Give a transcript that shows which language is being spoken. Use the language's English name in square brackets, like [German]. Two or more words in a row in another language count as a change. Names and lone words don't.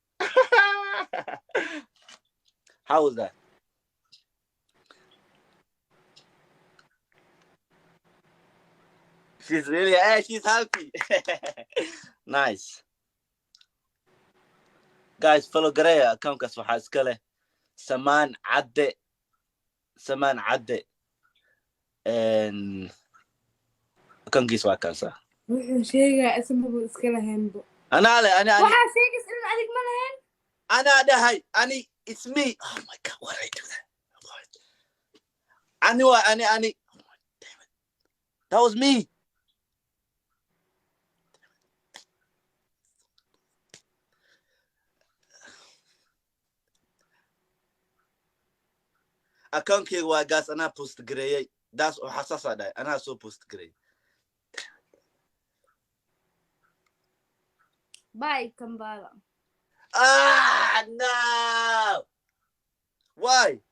[English] How was that? She's really, she's happy. Nice. Guys, follow [Somali] Gareya accountkaas waxaa iska leh Samaan Cadde accountkiis waa kaasa. wuxuu sheegaa ismaba iska lahaynbo Anaa leh waxaa sheegis in adig ma lahayn anaa dhahay [English] it's me. Oh my God, what did I do that? [Somali] Ani waa ani. [English] Oh, damn it. That was me. [Somali] account-kayga waa gaas anaa [English] post gareeyay [Somali] daas oo xasaasaa dhahay anaa soo post gareeyay. bye kambala [English] No, why?